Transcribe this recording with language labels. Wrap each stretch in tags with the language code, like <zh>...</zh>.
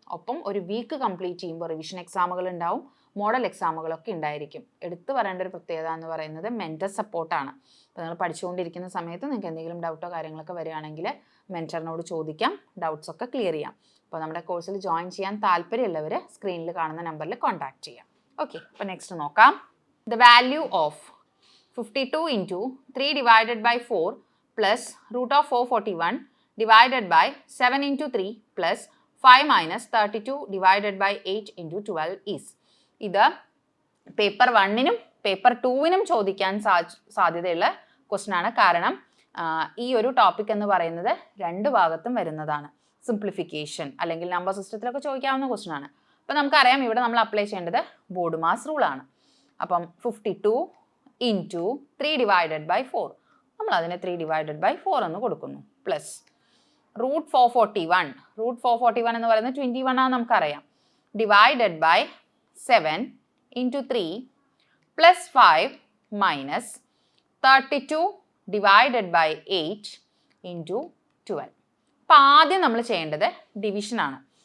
<ml>ഒപ്പം ഒരു week complete ചെയ്യുമ്പോൾ റിവിഷൻ എക്സാമുകൾ ഉണ്ടാവും, മോഡൽ എക്സാമുകളൊക്കെ ഉണ്ടായിരിക്കും. എടുത്തു പറയേണ്ട ഒരു പ്രത്യേകത എന്ന് പറയുന്നത് മെൻറ്റർ സപ്പോർട്ടാണ്. അപ്പോൾ നിങ്ങൾ പഠിച്ചുകൊണ്ടിരിക്കുന്ന സമയത്ത് നിങ്ങൾക്ക് എന്തെങ്കിലും ഡൗട്ടോ കാര്യങ്ങളൊക്കെ വരികയാണെങ്കിൽ മെൻറ്ററിനോട് ചോദിക്കാം, ഡൗട്ട്സ് ഒക്കെ ക്ലിയർ ചെയ്യാം. അപ്പോൾ നമ്മുടെ കോഴ്സിൽ ജോയിൻ ചെയ്യാൻ താല്പര്യമുള്ളവർ സ്ക്രീനിൽ കാണുന്ന നമ്പറിൽ കോൺടാക്ട് ചെയ്യാം. ഓക്കെ, അപ്പോൾ നെക്സ്റ്റ് നോക്കാം.</ml> <en>The value of 52 into 3 divided by 4 plus root of 441 divided by 7 into 3 plus 5 minus 32 divided by 8 into 12 is.</en> <ml>ഇത് പേപ്പർ 1നും പേപ്പർ 2നും ചോദിക്കാൻ സാധ്യതയുള്ള ക്വസ്റ്റ്യൻ ആണ്. കാരണം ഈ ഒരു ടോപ്പിക് എന്ന് പറയുന്നത് 2 ഭാഗത്തും വരുന്നതാണ്. സിംപ്ലിഫിക്കേഷൻ അല്ലെങ്കിൽ നമ്പർ സിസ്റ്റത്തിലൊക്കെ ചോദിക്കാവുന്ന ക്വസ്റ്റ്യൻ ആണ്. അപ്പോൾ നമുക്കറിയാം ഇവിടെ നമ്മൾ അപ്ലൈ ചെയ്യേണ്ടത് ബോർഡ് മാസ് റൂളാണ്. അപ്പം</ml> <en>52 into 3 divided by 4,</en> <ml>നമ്മൾ അതിനെ</ml> <en>3 divided by 4</en> <ml>എന്ന് കൊടുക്കുന്നു. പ്ലസ് റൂട്ട് 441 എന്ന് പറയുന്നത് 21 ആണ് നമുക്കറിയാം.</ml> <en>Divided by 7 into 3 plus 5 minus 32 divided by 8 into 12.</en> <ml>അപ്പം ആദ്യം നമ്മൾ ചെയ്യേണ്ടത് ഡിവിഷനാണ്.</ml>